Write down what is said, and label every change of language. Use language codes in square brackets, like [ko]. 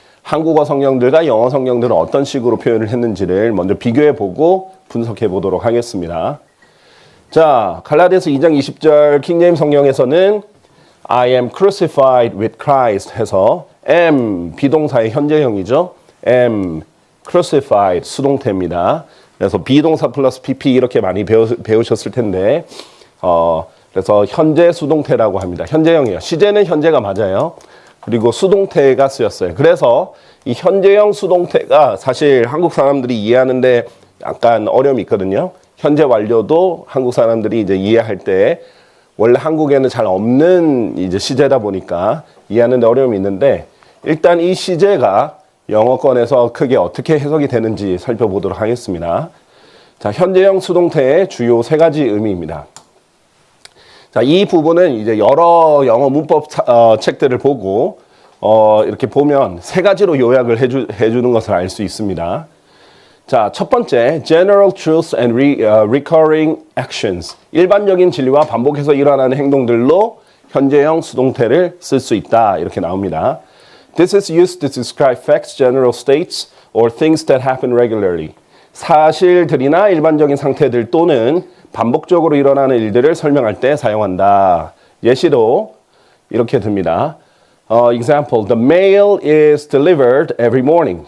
[ko] 한국어 성경들과 영어 성경들은 어떤 식으로 표현을 했는지를 먼저 비교해 보고 분석해 보도록 하겠습니다. 자, 갈라디아서 2장 20절 킹제임스 성경에서는 [en] I am crucified with Christ [ko] 해서 [en] am [ko] 비동사의 현재형이죠. [en] am crucified [ko] 수동태입니다. 그래서 비동사 플러스 pp 이렇게 많이 배우셨을 텐데 그래서 현재 수동태라고 합니다. 현재형이에요. 시제는 현재가 맞아요. 그리고 수동태가 쓰였어요. 그래서 이 현재형 수동태가 사실 한국 사람들이 이해하는데 약간 어려움이 있거든요. 현재 완료도 한국 사람들이 이제 이해할 때 원래 한국에는 잘 없는 이제 시제다 보니까 이해하는데 어려움이 있는데 일단 이 시제가 영어권에서 크게 어떻게 해석이 되는지 살펴보도록 하겠습니다. 자, 현재형 수동태의 주요 세 가지 의미입니다. 자, 이 부분은 이제 여러 영어 문법 책들을 보고 이렇게 보면 세 가지로 요약을 해주는 것을 알 수 있습니다. 자, 첫 번째, [en] general truths and recurring actions. [ko] 일반적인 진리와 반복해서 일어나는 행동들로 현재형 수동태를 쓸 수 있다. 이렇게 나옵니다. [en] This is used to describe facts, general states, or things that happen regularly. [ko] 사실들이나 일반적인 상태들 또는 반복적으로 일어나는 일들을 설명할 때 사용한다. 예시로 이렇게 듭니다. [en] Example, the mail is delivered every morning.